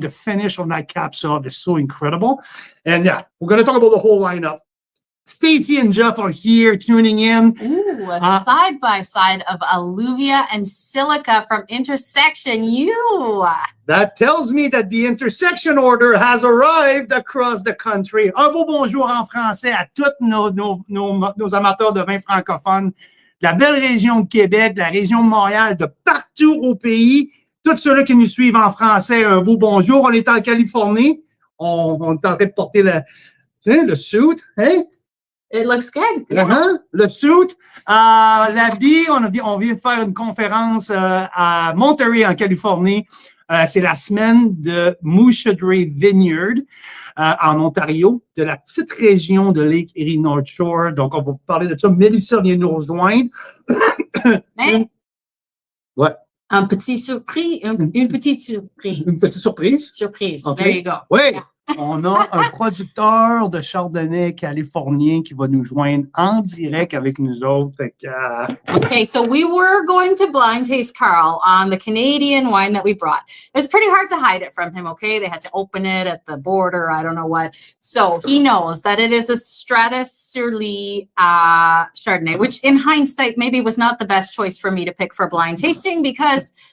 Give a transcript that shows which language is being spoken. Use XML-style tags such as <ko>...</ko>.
<en>The finish on that Cap Sauv is so incredible. And yeah, we're going to talk about the whole lineup. Stacy and Jeff are here tuning in. Ooh, a side-by-side of Alluvia and Silica from Intersection U. That tells me that the intersection order has arrived across the country.</en> <fr>Un beau bonjour en français à tous nos amateurs de vin francophones, la belle région de Québec, la région de Montréal, de partout au pays. Tous ceux-là qui nous suivent en français, un beau bonjour. On est en Californie. On est en train de porter le suit. Hein?</fr> <en>It looks good.</en> <fr>Le suit. L'habit, on vient de faire une conférence à Monterey, en Californie. C'est la semaine de Muscedere Vineyards en Ontario, de la petite région de Lake Erie North Shore. Donc, on va vous parler de ça. Mélissa vient nous rejoindre. Ouais. Une petite surprise. Une petite surprise? Surprise.</fr> <en>Okay. There you go.</en> <fr>Oui.</fr> <en>Yeah.</en> <fr>On a un producteur de chardonnay californien qui va nous joindre en direct avec nous autres. Fait que,</fr> <en>Okay, so we were going to blind taste Carl on the Canadian wine that we brought. It was pretty hard to hide it from him, okay? They had to open it at the border, I don't know what. So he knows that it is a Stratus Surly Chardonnay, which in hindsight maybe was not the best choice for me to pick for blind tasting because</en>